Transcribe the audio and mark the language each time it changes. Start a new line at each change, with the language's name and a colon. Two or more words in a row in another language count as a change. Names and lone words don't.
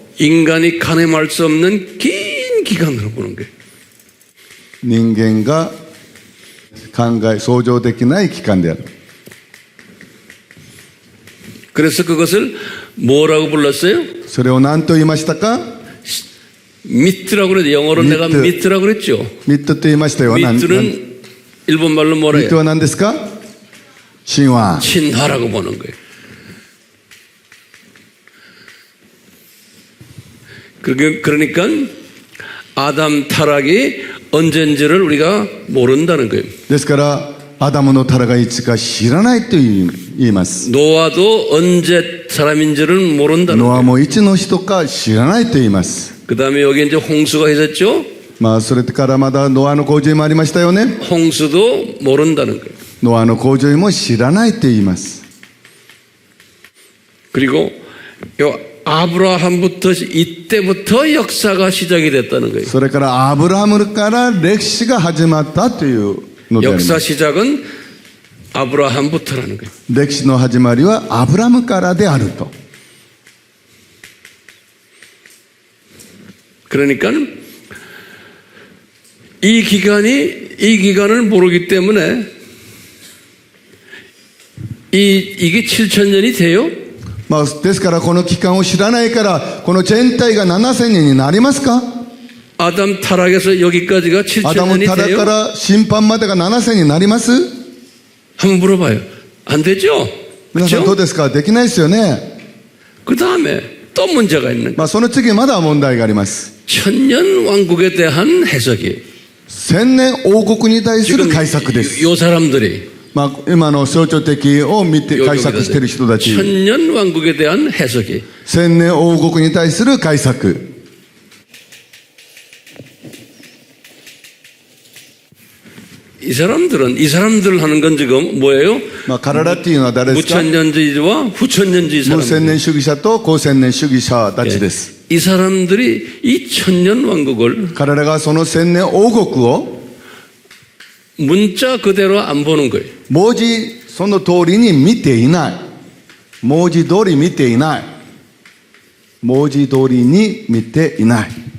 Korean: 인간이 가늠할 수 없는 긴 기간으로 보는 거예요.
Japanese: 人間が想像できない期間である。
Korean: 그래서 그것을 뭐라고 불렀어요?
Japanese: それを何と言いましたか？
Korean: 미트라고 그랬죠. 영어로 미트. 내가 미트라고 그랬죠.
Japanese: ミットと言いましたよ。
Korean: 미트는 일본말로 뭐라
Japanese: ミット
Korean: 해요?
Japanese: は何ですか？神話。
Korean: 신화라고 보는 거예요. 그러니까 아담 타락이 언젠지를 우리가 모른다는 거예요.
Japanese: ですからアダムのタラがいつか知らないと言います。
Korean: 노아도 언제 사람인지를 모른다는
Japanese: ノア
Korean: 거예요.
Japanese: もいつの人か知らないと言います。
Korean: 그 다음에 여기 이제 홍수가 있었죠.
Japanese: それからまだノアの洪水もありましたよね。
Korean: 홍수도 모른다는 거예요.
Japanese: ノアの洪水も知らないと言います。
Korean: 그리고 요 아브라함부터 이때부터 역사가 시작이 됐다는 거예요.
Japanese: それからアブラハムから歴史が始まったというのでありま
Korean: 역사
Japanese: す。
Korean: 시작은 아브라함부터라는 거예요.
Japanese: 歴史の始まりはアブラムからであると。
Korean: 그러니까 이 기간을 모르기 때문에 이게 7,000년이 돼요?
Japanese: まあ、ですからこの期間を知らないからこの全体が7000年になりますか？
Korean: 아담 타락에서 여기까지가
Japanese: アダム
Korean: 7,000년이
Japanese: タラか
Korean: 돼요?
Japanese: ら審判までが7000になります？
Korean: 한번 물어봐요. 안 되죠?
Japanese: 皆さんどう
Korean: 그렇죠?
Japanese: ですか？できないですよね。
Korean: 그 다음에 또 문제가 있는 거예요.
Japanese: まあ、その次まだ問題があります。
Korean: 천년 왕국에 대한 해석이
Japanese: 千年王国に対する
Korean: 지금
Japanese: 解釈です。
Korean: 요 사람들이
Japanese: まあ、今の象徴的を見て解釈している人たち。
Korean: 천년 왕국에 대한 해석이
Japanese: 千年王国に対する解釈。
Korean: 이 사람들 하는 건 지금 뭐예요?
Japanese: まあ、彼らっていうのは誰ですか？
Korean: 무천년주의와 후천년주의
Japanese: 無千
Korean: 사람들.
Japanese: 年主義者と後千年主義者たちです。
Korean: 이 사람들이 이 천년 왕국을
Japanese: 彼らがその千年王国を
Korean: 문자 그대로 안 보는 거예요.
Japanese: 文字その通りに見ていない。文字通り見ていない。文字通りに見ていない。